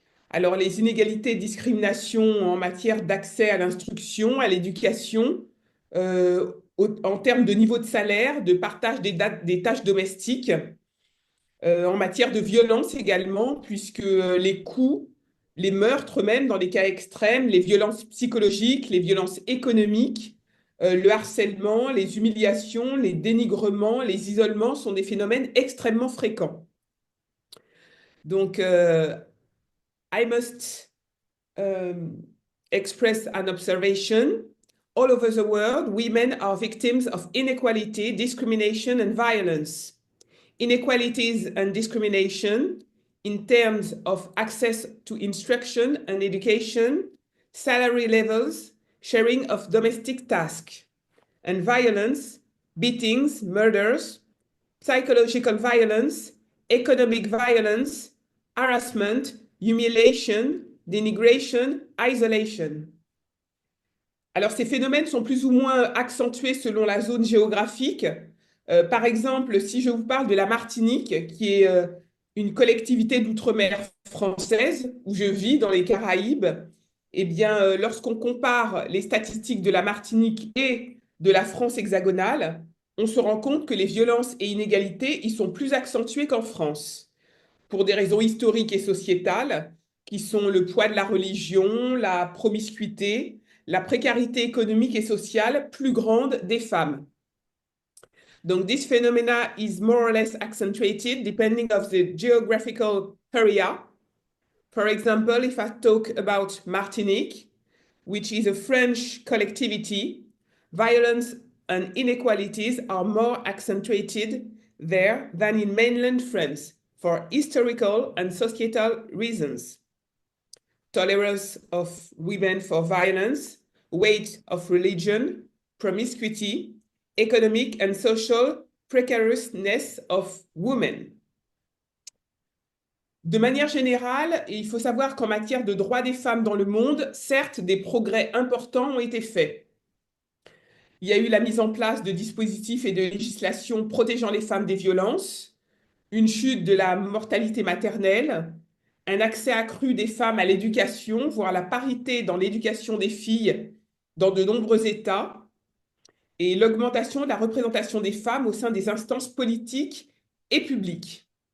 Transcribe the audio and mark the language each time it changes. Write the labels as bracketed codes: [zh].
[fr] Alors, les inégalités et discriminations en matière d'accès à l'instruction, à l'éducation, en termes de niveau de salaire, de partage des tâches domestiques, en matière de violence également, puisque les coups, les meurtres même dans les cas extrêmes, les violences psychologiques, les violences économiques, le harcèlement, les humiliations, les dénigrements, les isolements sont des phénomènes extrêmement fréquents. Donc, [en] I must express an observation. all over the world, women are victims of inequality, discrimination, and violence. Inequalities and discrimination in terms of access to instruction and education, salary levels, sharing of domestic tasks, and violence, beatings, murders, psychological violence, economic violence, harassment, humiliation, denigration, isolation. [fr] Alors, ces phénomènes sont plus ou moins accentués selon la zone géographique. Par exemple, si je vous parle de la Martinique, qui est une collectivité d'outre-mer française, où je vis dans les Caraïbes, eh bien, lorsqu'on compare les statistiques de la Martinique et de la France hexagonale, on se rend compte que les violences et inégalités y sont plus accentuées qu'en France, pour des raisons historiques et sociétales, qui sont le poids de la religion, la promiscuité, la précarité économique et sociale plus grande des femmes. Donc, [en] this phenomena is more or less accentuated depending of the geographical area. For example, if I talk about Martinique, which is a French collectivity, violence and inequalities are more accentuated there than in mainland France for historical and societal reasons. Tolerance of women for violence, weight of religion, promiscuity, economic and social precariousness of women. [fr] De manière générale, il faut savoir qu'en matière de droits des femmes dans le monde, certes, des progrès importants ont été faits. Il y a eu la mise en place de dispositifs et de législations protégeant les femmes des violences, une chute de la mortalité maternelle, un accès accru des femmes à l'éducation, voire la parité dans l'éducation des filles dans de nombreux États, et l'augmentation de la représentation des femmes au sein des instances politiques et publiques.